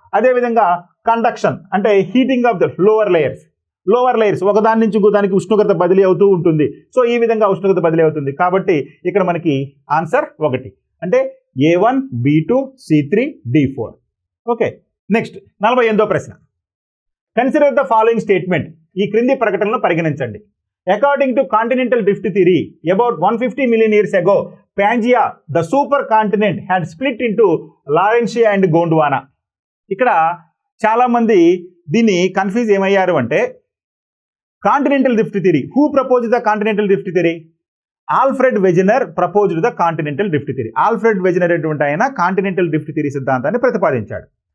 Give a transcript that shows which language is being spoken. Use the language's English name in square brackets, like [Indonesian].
[Telugu] అదేవిధంగా కండక్షన్ అంటే [English] heating of the lower layers [Telugu] ఒకదాని నుంచి ఇంకోదానికి ఉష్ణోగ్రత బదిలీ అవుతూ ఉంటుంది. సో ఈ విధంగా ఉష్ణోగ్రత బదిలీ అవుతుంది. కాబట్టి ఇక్కడ మనకి ఆన్సర్ 1 అంటే A1 B2 C3 D4. Okay. [English] Next 48వ ప్రశ్న, consider the following statement. [Telugu] ఈ క్రింది ప్రకటనను పరిగణించండి. [English] According to continental drift theory about 150 million years ago, Pangaea, the super continent, had split into Laurentia and Gondwana. [Telugu] ఇక్కడ చాలా మంది దీన్ని కన్ఫ్యూజ్ ఏమయ్యారు అంటే continental drift theory. [English] Who propose the continental drift theory? Alfred Wegener proposed the continental drift theory. [Telugu] Alfred వెజనర్ అటువంటి ఆయన continental drift theory సిద్ధాంతాన్ని ప్రతిపాదించాడు.